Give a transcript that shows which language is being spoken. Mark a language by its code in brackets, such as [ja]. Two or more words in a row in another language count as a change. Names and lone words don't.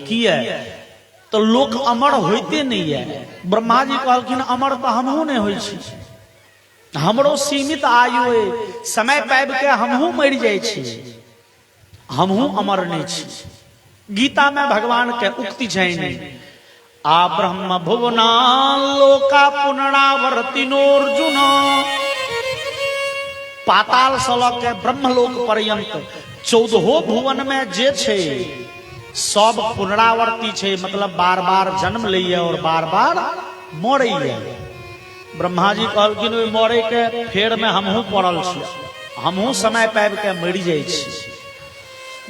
[mai] किया तो लोक अमर होते नहीं है। ब्रह्मा जी कहलखिन अमर तो हमहू नहीं होइ छी, हमरो सीमित आयु है, समय पाबि के हमहू मरि जाइ छी, हमहू अमर नहीं छी। गीता में भगवान के उक्ति छै नहीं, [sa] आ ब्रह्म भुवना लोका पुनरावर्तिनोर्जुन [mai] पाताल से लऽ के ब्रह्मलोक पर्यंत 14 भुवन में जे छे सब पुनरावर्ती छे, मतलब बार बार जन्म लइए और बार बार मरइए। ब्रह्मा जी कहलखिन ओइ मरे के फेर में हमहू पड़ल छी, हमहू समय पाबि के मरि जाइ छी।